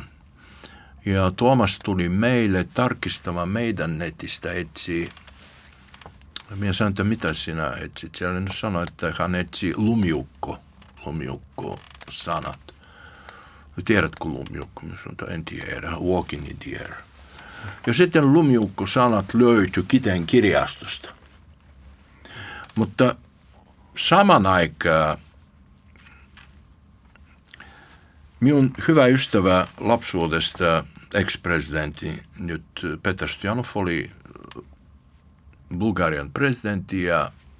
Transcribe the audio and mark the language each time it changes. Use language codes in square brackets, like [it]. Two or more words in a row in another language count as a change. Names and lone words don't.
[fi] Ja Tuomas tuli meille tarkistamaan meidän netistä etsii. Minä sanoin, että mitä sinä etsit? Siellä sanoi, että hän etsi lumiukko sanat. Tiedätkö lumiukko? Mä sanoin, en tiedä. [en] Walking in the air. [fi] Ja sitten lumiukko-sanat löytyi Kiteen kirjastosta. Mutta saman aikaan minun hyvä ystävä lapsuudesta, ex-presidentti, nyt Petar Stojanov oli Bulgarian presidentti ja